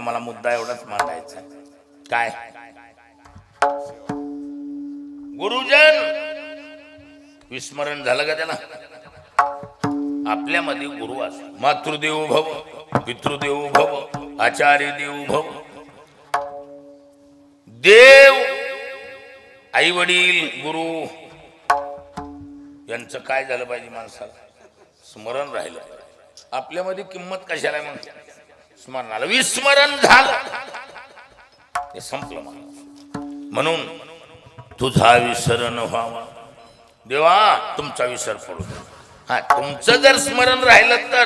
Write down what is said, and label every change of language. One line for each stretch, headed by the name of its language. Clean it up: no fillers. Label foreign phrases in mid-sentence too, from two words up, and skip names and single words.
Marathi: मला मुद्दा एवढाच मांडायचा. काय गुरुजन विस्मरण झालं का त्याला? आपल्यामध्ये गुरु असतो.
Sanskrit: मातृदेवो भव, पितृदेवो भव, आचार्य देवो भव.
Marathi: देव, आई वडील, गुरु यांचं काय झालं पाहिजे? माणसाला स्मरण राहिलं. आपल्यामध्ये किंमत कशाला? मग स्मरणाला. विस्मरण झालं हे संपलं. म्हणून तुझा विसर न व्हावा. देवा तुमचा विसर पडू दे. हा तुमचं जर स्मरण राहिलं तर